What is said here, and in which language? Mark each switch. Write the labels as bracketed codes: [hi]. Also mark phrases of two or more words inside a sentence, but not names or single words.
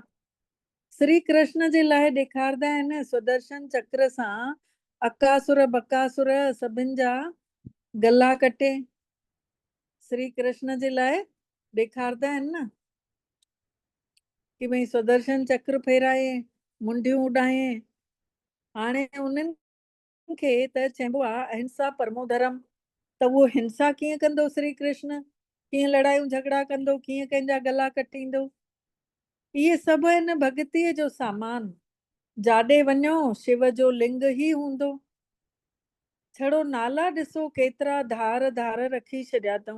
[sd] श्री कृष्ण जे लाइ ॾेखारंदा आहिनि सुदर्शन चक्र सां अकासुर बकासुर सभिनि जा गला कटे। श्री कृष्ण जे लाइ ॾेखारंदा आहिनि न कि भई सुदर्शन चक्र फेराए मुंडियूं उॾाए। हाणे उन्हनि खे त चइबो आहे [sa] अहिंसा परमो धर्म। [sd] त उहो हिंसा कीअं कंदो श्री कृष्ण, कीअं लड़ायूं झगड़ा कंदो, कीअं कंहिंजा गला कटींदो। इहे सभु आहिनि भॻतीअ जो सामान। जाॾे वञो शिव जो लिंग ई हूंदो। छड़ो नाला ॾिसो केतिरा धार धार रखी छॾिया अथऊं।